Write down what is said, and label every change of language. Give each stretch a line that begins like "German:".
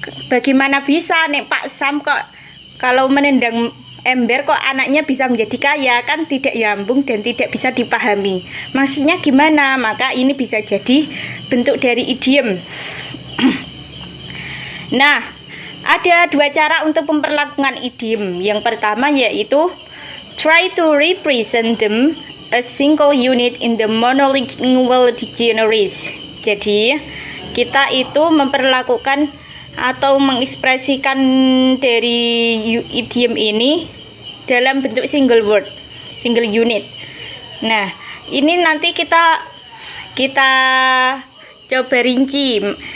Indonesian: Bagaimana bisa nek Pak Sam kok kalau menendang ember kok anaknya bisa menjadi kaya? Kan tidak nyambung dan tidak bisa dipahami. Maksudnya gimana? Maka ini bisa jadi bentuk dari idiom. Nah, ada dua cara untuk memperlakukan idiom. Yang pertama yaitu
English: try to represent them as single unit in the monolingual dictionaries.
Indonesian: Jadi, kita itu memperlakukan atau mengekspresikan dari idiom ini dalam bentuk single word, single unit. Nah, ini nanti kita coba rinci.